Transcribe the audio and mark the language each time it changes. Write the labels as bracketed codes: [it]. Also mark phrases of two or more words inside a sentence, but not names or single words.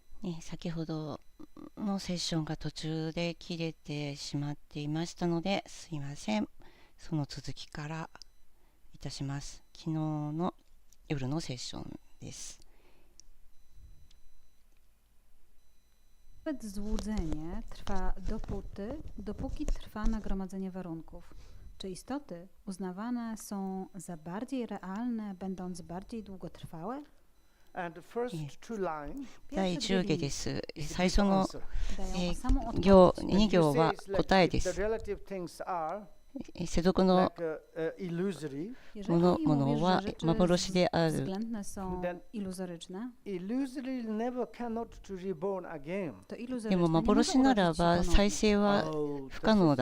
[ja] 先ほどのセッションが途中で切れてしまっていましたので、すいません。その続きからいたします。昨日の夜のセッションです。 [pl] Nawet złudzenie trwa dopóki trwa nagromadzenie warunków. Czy istoty uznawane są za bardziej realne, będąc bardziej długotrwałe? [ja] 第10下です。最初の2行は答えです。世俗のものは幻である。でも幻ならば再生は不可能だ。